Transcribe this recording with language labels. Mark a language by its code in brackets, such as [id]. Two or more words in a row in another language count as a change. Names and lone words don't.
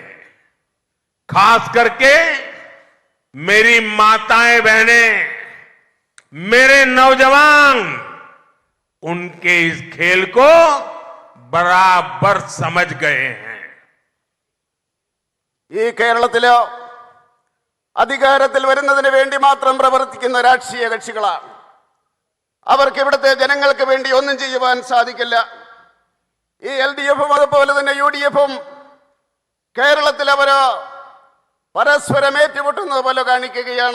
[hi] खास करके मेरी माताएं बहनें, मेरे नौजवान उनके इस खेल को बराबर समझ गए हैं। [ml] ഈ കേരളത്തില് അധികാരത്തിൽ വരുന്നതിന് വേണ്ടി മാത്രം പ്രവർത്തിക്കുന്ന രാഷ്ട്രീയ കക്ഷികളാണ്. അവർക്ക് ഇവിടുത്തെ ജനങ്ങൾക്ക് വേണ്ടി ഒന്നും ചെയ്യുവാൻ സാധിക്കില്ല. ഈ LDFും അതുപോലെ തന്നെ UDFും കേരളത്തിൽ അവര് പരസ്പരം ഏറ്റുമുട്ടുന്നത് പോലെ കാണിക്കുകയാണ്.